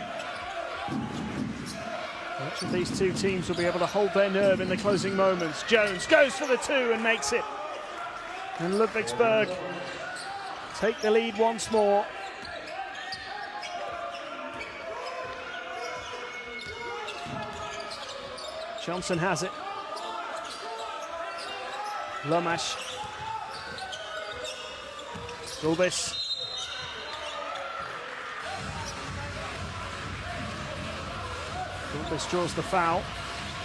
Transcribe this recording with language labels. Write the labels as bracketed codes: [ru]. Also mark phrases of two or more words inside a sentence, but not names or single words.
[en] Which of these two teams will be able to hold their nerve in the closing moments? Jones goes for the 2 and makes it. And Ludwigsburg take the lead once more. Johnson has it. Lomash. Gulbis. Gulbis draws the foul.